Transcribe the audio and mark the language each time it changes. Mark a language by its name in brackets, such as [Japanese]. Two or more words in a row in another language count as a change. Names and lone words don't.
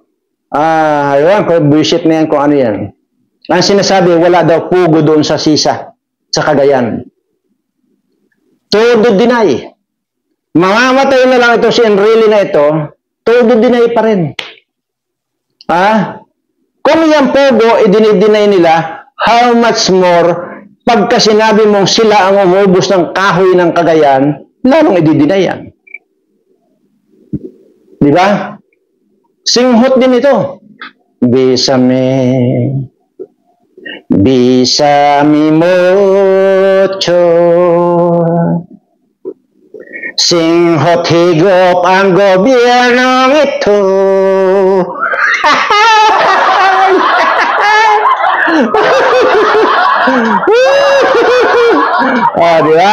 [Filipino] Ewan ko, bullshit na yan kung ano yan. Ang sinasabi, wala daw pugo doon sa Sisa, sa Cagayan. Todo deny. Mamamatay na lang ito si Enrile na ito, todo deny pa rin. Kung yan pugo, i-deny nila, [English] how much more [Filipino] pagka sinabi mong sila ang umubos ng kahoy ng Cagayan, lalong i-deny yan. Di ba? Singhot din ito. [Spanish] Bésame mucho. [Filipino] Singhot higop ang gobyernong ito. Di ba?